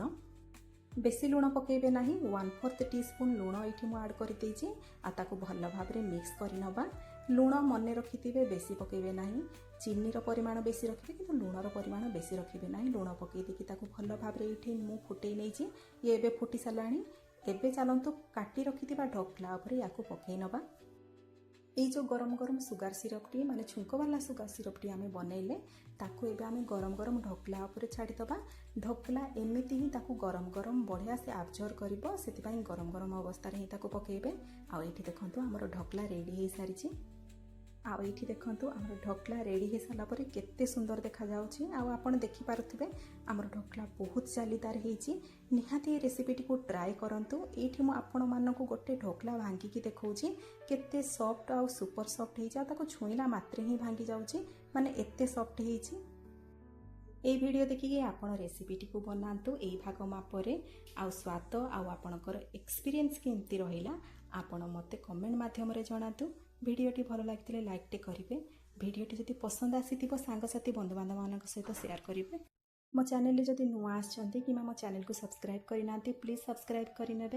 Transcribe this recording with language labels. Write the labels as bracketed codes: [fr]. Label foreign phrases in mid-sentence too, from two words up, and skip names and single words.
[or] ବେଶୀ ଲୁଣ ପକାଇବେ ନାହିଁ, 1/4 ଟିସ୍ପୁନ୍ ଲୁଣ ଏଇଠି ମୁଁ ଆଡ଼୍ କରିଦେଇଛି, ଆଉ ତାକୁ ଭଲ ଭାବରେ ମିକ୍ସ କରିନେବା। ଲୁଣ ମନେ ରଖିଥିବେ ବେଶୀ ପକାଇବେ ନାହିଁ। ଚିନିର ପରିମାଣ ବେଶୀ ରଖିବେ, କିନ୍ତୁ ଲୁଣର ପରିମାଣ ବେଶୀ ରଖିବେ ନାହିଁ। ଲୁଣ ପକାଇ ଦେଇକି ତାକୁ ଭଲ ଭାବରେ ଏଇଠି ମୁଁ ଫୁଟେଇ ନେଇଛି। ଇଏ ଏବେ ଫୁଟି ସାରିଲାଣି। ଏବେ ଚାଲନ୍ତୁ କାଟି ରଖିଥିବା ଢୋକଲା ଉପରେ ୟାକୁ ପକାଇ ନେବା। ଏଇ ଯେ ଗରମ ଗରମ ସୁଗାର ସିରପଟି ମାନେ ଛୁଙ୍କବାଲା ସୁଗାର ସିରପଟି ଆମେ ବନେଇଲେ, ତାକୁ ଏବେ ଆମେ ଗରମ ଗରମ ଢୋକଲା ଉପରେ ଛାଡ଼ିଦେବା। ଢୋକଲା ଏମିତି ହିଁ ତାକୁ ଗରମ ଗରମ ବଢ଼ିଆ ସେ ଆବଜର୍ଭ କରିବ, ସେଥିପାଇଁ ଗରମ ଗରମ ଅବସ୍ଥାରେ ହିଁ ତାକୁ ପକାଇବେ। ଆଉ ଏଇଠି ଦେଖନ୍ତୁ ଆମର ଢୋକଲା ରେଡ଼ି ହୋଇସାରିଛି। ଆଉ ଏଇଠି ଦେଖନ୍ତୁ ଆମର ଢୋକଲା ରେଡ଼ି ହୋଇସାରିଲା ପରେ କେତେ ସୁନ୍ଦର ଦେଖାଯାଉଛି। ଆଉ ଆପଣ ଦେଖିପାରୁଥିବେ ଆମର ଢୋକଲା ବହୁତ ଜାଲିଦାର ହେଇଛି। ନିହାତି ଏ ରେସିପିଟିକୁ ଟ୍ରାଏ କରନ୍ତୁ। ଏଇଠି ମୁଁ ଆପଣମାନଙ୍କୁ ଗୋଟେ ଢୋକଲା ଭାଙ୍ଗିକି ଦେଖାଉଛି, କେତେ ସଫ୍ଟ ଆଉ [en] super soft [or] ହେଇଛି। ଆଉ ତାକୁ ଛୁଇଁଲା ମାତ୍ରେ ହିଁ ଭାଙ୍ଗି ଯାଉଛି, ମାନେ ଏତେ ସଫ୍ଟ ହେଇଛି। ଏଇ ଭିଡିଓ ଦେଖିକି ଆପଣ ରେସିପିଟିକୁ ବନାନ୍ତୁ ଏଇ ଭାଗ ମାପରେ। ଆଉ ସ୍ୱାଦ ଆଉ ଆପଣଙ୍କର ଏକ୍ସପିରିଏନ୍ସ କେମିତି ରହିଲା ଆପଣ ମୋତେ କମେଣ୍ଟ ମାଧ୍ୟମରେ ଜଣାନ୍ତୁ। ଭିଡ଼ିଓଟି ଭଲ ଲାଗିଥିଲେ ଲାଇକ୍ଟେ କରିବେ। ଭିଡ଼ିଓଟି ଯଦି ପସନ୍ଦ ଆସିଥିବ ସାଙ୍ଗସାଥି ବନ୍ଧୁବାନ୍ଧବମାନଙ୍କ ସହିତ ସେୟାର କରିବେ। ମୋ ଚ୍ୟାନେଲରେ ଯଦି ନୂଆ ଆସିଛନ୍ତି କିମ୍ବା ମୋ ଚ୍ୟାନେଲକୁ ସବସ୍କ୍ରାଇବ୍ କରିନାହାନ୍ତି ପ୍ଲିଜ୍ ସବସ୍କ୍ରାଇବ୍ କରିନେବେ।